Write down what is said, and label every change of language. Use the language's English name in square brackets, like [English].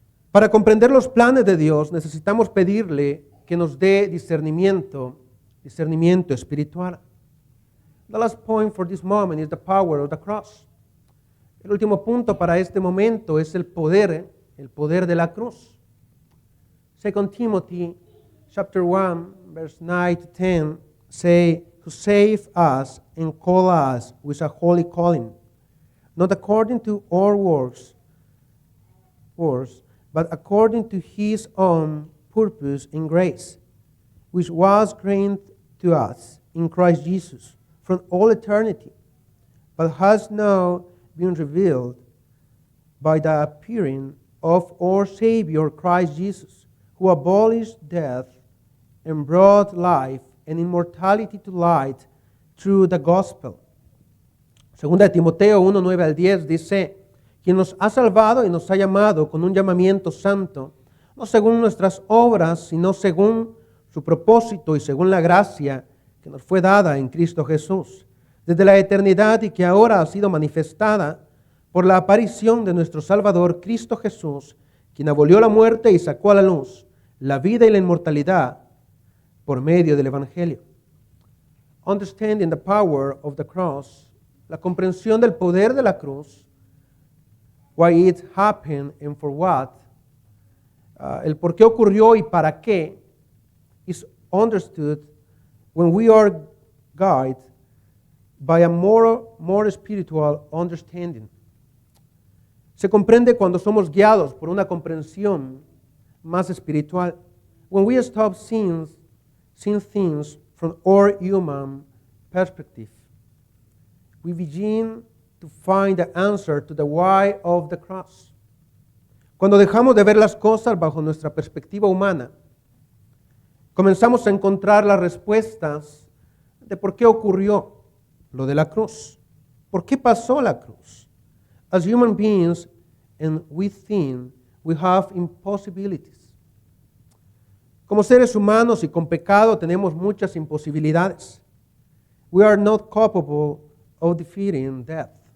[Spanish] Para comprender los planes de Dios, necesitamos pedirle que nos dé discernimiento espiritual. [English] The last point for this moment is the power of the cross. [Spanish] El último punto para este momento es el poder de la cruz. [English] 2 Timothy chapter 1, verse 9 to 10 say, to save us and call us with a holy calling, not according to our works, but according to his own purpose and grace, which was granted to us in Christ Jesus from all eternity, but has now been revealed by the appearing of our Savior Christ Jesus, who abolished death and brought life and immortality to light through the gospel. [Spanish] Segunda de Timoteo 1, 9 al 10 dice, quien nos ha salvado y nos ha llamado con un llamamiento santo, no según nuestras obras, sino según su propósito y según la gracia que nos fue dada en Cristo Jesús, desde la eternidad y que ahora ha sido manifestada por la aparición de nuestro Salvador Cristo Jesús, quien abolió la muerte y sacó a la luz la vida y la inmortalidad por medio del Evangelio. [English] Understanding the power of the cross, [Spanish] la comprensión del poder de la cruz, [English] why it happened and for what, [Spanish] el por qué ocurrió y para qué, [English] is understood when we are guided by a more spiritual understanding. [Spanish] Se comprende cuando somos guiados por una comprensión más espiritual. [English] When we stop seeing things from our human perspective, we begin to find the answer to the why of the cross. [Spanish] Cuando dejamos de ver las cosas bajo nuestra perspectiva humana, comenzamos a encontrar las respuestas de por qué ocurrió lo de la cruz. ¿Por qué pasó la cruz? [English] As human beings and within, we have impossibilities. [Spanish] Como seres humanos y con pecado tenemos muchas imposibilidades. [English] We are not capable of defeating death.